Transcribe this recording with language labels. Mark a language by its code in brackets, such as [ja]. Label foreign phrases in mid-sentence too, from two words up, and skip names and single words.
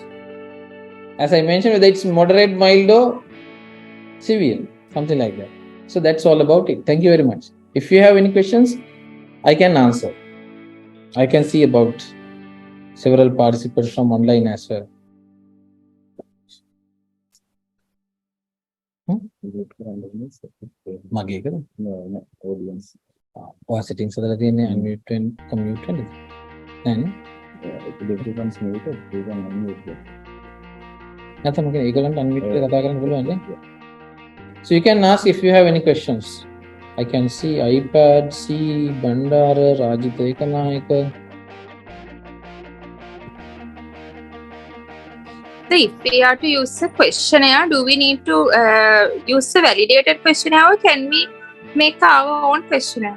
[en] As I mentioned, whether it's moderate, mild, or severe, something like that. So that's all about it. Thank you very much. If you have any questions, I can answer. I can see about several participants from online as well. [si] මගේ එකද? [en] audience. [si] ඔය settings වල තියෙන්නේ [en] unmute and commute [si] වෙන්නද? නෑනේ. [en] If everyone's muted, you can unmute them. [si] නැත්නම් මොකද ඒගොල්ලන්ට unmute කරලා කතා කරන්න පුළුවන් නේ? [en] So you can ask if you have any questions. I can see iPad, C, Bandara, Rajit Ekanayaka. So if we are to use a questionnaire, do we need to use a validated questionnaire, or can we make our own questionnaire?